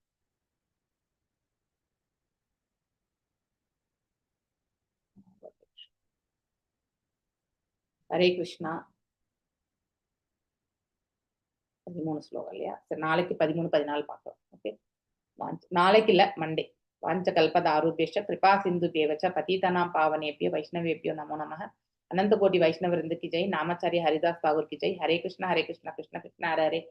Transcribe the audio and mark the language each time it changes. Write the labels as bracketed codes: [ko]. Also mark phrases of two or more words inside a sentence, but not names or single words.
[sa] हरे कृष्णा. [ta] 13 ஸ்லோகம் இல்லையா? சரி, நாளைக்கு 13, 14 பார்க்கலாம். ஓகே, நாளைக்கு இல்ல, மண்டே. [sa] वाञ्छ कल्पत आरूपियष्ट कृपा सिन्धु देवच्च पतितानाम् पावनेभ्यो वैष्णवेभ्यो नमो नमः. [hi] अनंत कोटि वैष्णव वृंद की जय. नामाचार्य हरिदास ठाकुर की जय. [sa] हरे कृष्णा कृष्ण कृष्ण हरे हरे.